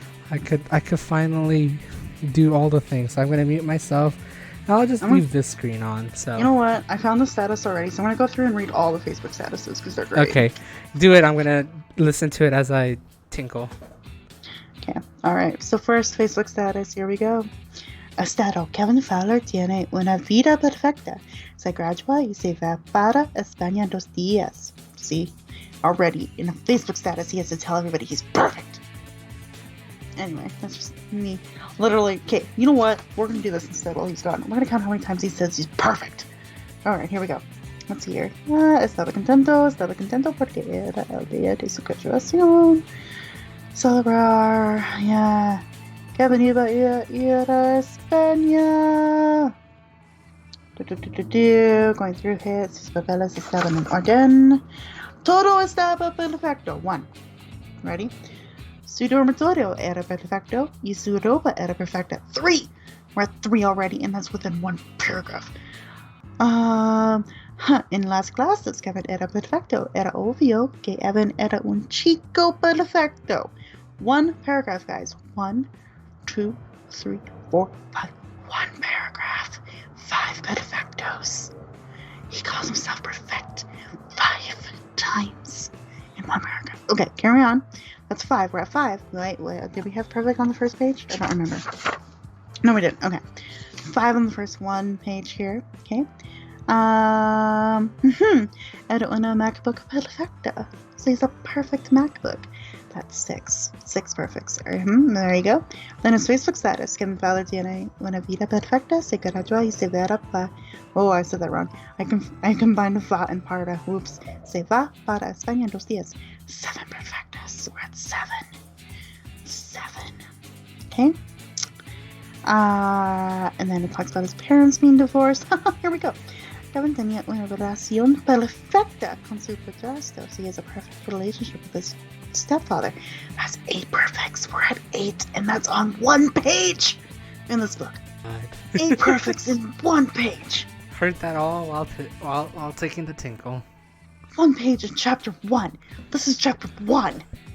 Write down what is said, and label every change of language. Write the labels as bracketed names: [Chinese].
[English] I could finally do all the things. So I'm gonna mute myself. I'll just leave this screen on. So you know what? I found the status already, so I'm gonna go through and read all the Facebook statuses because they're great. Okay, do it. I'm gonna listen to it as I tinkle. Okay. All right. So first Facebook status. Here we go. Estado. [Spanish] Kevin Fowler tiene una vida perfecta. Se gradúa y se va para España en 2 días. [English] See, already in a Facebook status, he has to tell everybody he's perfect. Anyway, that's just me. Literally, okay, you know what? We're going to do this instead while he's gone. We're going to count how many times he says he's perfect. Alright, here we go. Let's see here. [Spanish] Estaba contento porque era el día de su graduación. Celebrar, yeah. Kevin iba a ir a España. [English] Going through hits, [Spanish] sus papeles estaban en orden. Todo estaba perfecto. 1. Ready? Su dormitorio era perfecto y su ropa era perfecta. 3! [English] We're at 3 already, and that's within 1 paragraph. [Spanish] En las clases, Kevin era perfecto. Era obvio que Evan era un chico perfecto. [English] 1 paragraph, guys. 1, 2, 3, 4, 5. 1 paragraph. 5 perfectos. He calls himself perfect 5 times in 1 paragraph. Okay, carry on. That's 5. We're at 5. Wait. Did we have perfect on the first page? I don't remember. No, we didn't. Okay. 5 on the first 1 page here. Okay. [Spanish] Era una MacBook perfecta. [English] So he's a perfect MacBook. That's 6. 6 perfects. There you go. Then his Facebook status. [Spanish] Kevin Fowler tiene una vida perfecta. Se gradúa y se va para... [English] Oh, I said that wrong. I combined va and para. Whoops. [Spanish] Se va para España en 2 días. [English] 7 perfectas. We're at 7. 7. Okay. And then it talks about his parents being divorced. Here we go. [Spanish] Kevin tenía una relación perfecta con su padrastro. [English] So he has a perfect relationship with his stepfather. That's 8 perfects. We're at 8, and that's on 1 page in this book. 8 perfects in 1 page. Heard that all while taking the tinkle. 1 page in chapter 1. This is chapter 1.